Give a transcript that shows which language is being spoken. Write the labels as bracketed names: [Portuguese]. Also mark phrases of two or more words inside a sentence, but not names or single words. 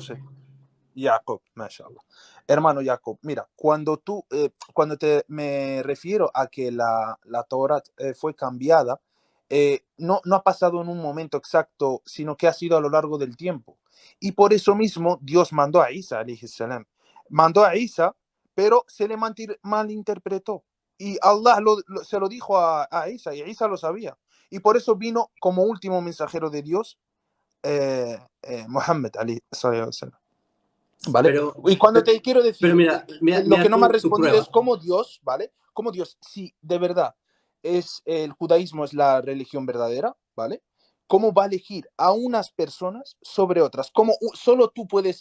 [Spanish] sé. Jacob, mashallah. Hermano Jacob, mira, cuando me refiero a que la Torah fue cambiada, no ha pasado en un momento exacto, sino que ha sido a lo largo del tiempo. Y por eso mismo Dios mandó a Isa, [Arabic] عليه السلام. [Spanish] Mandó a Isa, pero se le malinterpretó. Y Allah se lo dijo a Isa, y Isa lo sabía. Y por eso vino como último mensajero de Dios, Muhammad, [Arabic] عليه السلام. [Spanish] ¿Vale? Pero, Y cuando te quiero pero decir, lo que mira no me has tu respondido es prueba. cómo Dios, ¿vale? Cómo Dios, si de verdad el judaísmo es la religión verdadera, ¿vale? ¿Cómo va a elegir a unas personas sobre otras? ¿Cómo solo tú puedes